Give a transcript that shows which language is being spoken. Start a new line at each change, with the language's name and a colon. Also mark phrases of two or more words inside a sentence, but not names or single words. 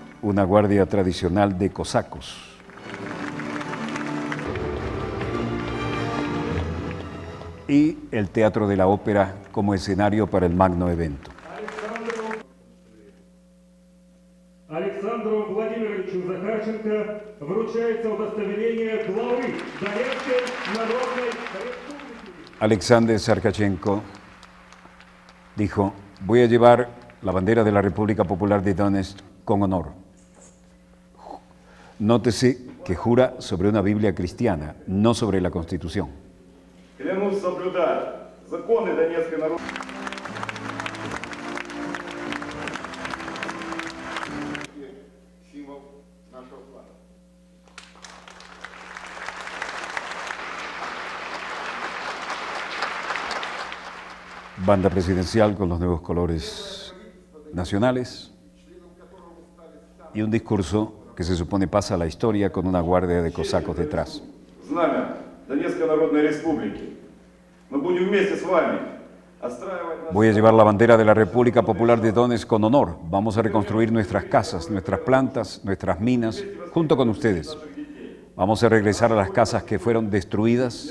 Spanish: una guardia tradicional de cosacos. Y el Teatro de la Ópera como escenario para el magno evento.
Russian: Александру Владимировичу Захарченко вручается удостоверение главы Донецкой Народной Республики.
Spanish: Alexander Sarkachenko dijo: voy a llevar la bandera de la República Popular de Donetsk con honor. Nótese que jura sobre una Biblia cristiana, no sobre la Constitución.
Russian: Клянусь соблюдать законы Донецкой народной. Символ нашего флага.
Spanish: Banda presidencial con los nuevos colores nacionales y un discurso que se supone pasa a la historia con una guardia de cosacos detrás.
Russian: Знамя Донецкой Народной Республики. Мы будем вместе с вами отстраивать.
Spanish: Voy a llevar la bandera de la República Popular de Donetsk con honor. Vamos a reconstruir nuestras casas, nuestras plantas, nuestras minas, junto con ustedes. Vamos a regresar a las casas que fueron destruidas.